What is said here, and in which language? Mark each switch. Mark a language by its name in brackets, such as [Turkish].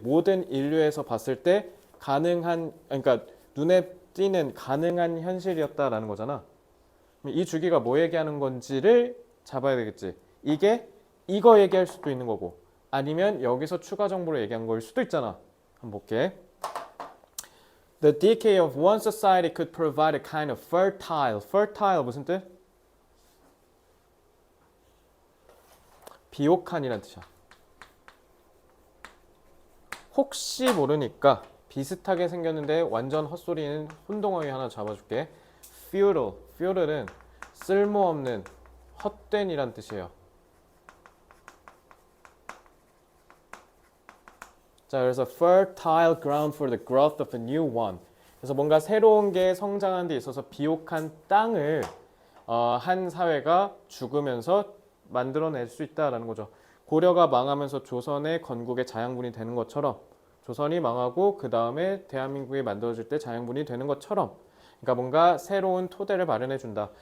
[Korean] 모든 인류에서 봤을 때 가능한, 그러니까 눈에 띄는 가능한 현실이었다라는 거잖아. 이 주기가 뭐 얘기하는 건지를 잡아야 되겠지. 이게 이거 얘기할 수도 있는 거고, 아니면 여기서 추가 정보를 얘기한 걸 수도 있잖아. 한번 볼게. [English] The decay of one society could provide a kind of fertile [Korean] 무슨 뜻? 비옥한이란 뜻이야. 혹시 모르니까 비슷하게 생겼는데 완전 헛소리는 혼동어휘 하나 잡아줄게. feudal은 쓸모없는 헛된이란 뜻이에요. 자, 그래서 [English] fertile ground for the growth of a new one. [Korean] 그래서 뭔가 새로운 게 성장하는 데 있어서 비옥한 땅을 한 사회가 죽으면서 만들어낼 수 있다라는 거죠. 고려가 망하면서 조선의 건국의 자양분이 되는 것처럼, 조선이 망하고 그 다음에 대한민국이 만들어질 때 자양분이 되는 것처럼, 그러니까 뭔가 새로운 토대를 마련해 준다.